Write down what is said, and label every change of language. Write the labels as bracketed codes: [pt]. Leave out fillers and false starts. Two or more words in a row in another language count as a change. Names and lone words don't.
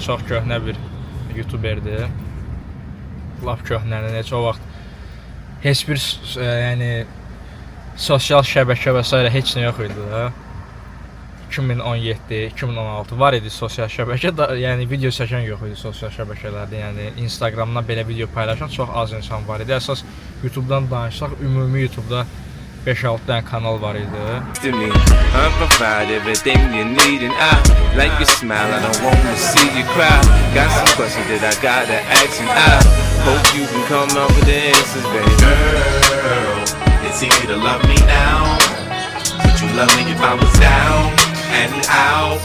[az] Çox köhnə bir YouTuberdir. Lap köhnənin heç o vaxt heç bir yəni sosial şəbəkə və s. heç nə yox idi də. 2017, 2016 var idi sosial şəbəkə, yəni video çəkən yox idi sosial şəbəkələrdə. Yəni Instagramdan belə video paylaşan çox az insan var idi. Əsas YouTube'dan danışsaq, ümumi YouTube'da 5-6 dənə kanal var idi. [en] To me, I provide everything you need, and I like your smile. I don't want to see you cry. Got some questions that I gotta ask, and I hope you can come up with the answers, baby. Girl, it's easy to love me now. Would you love me if I was down and out?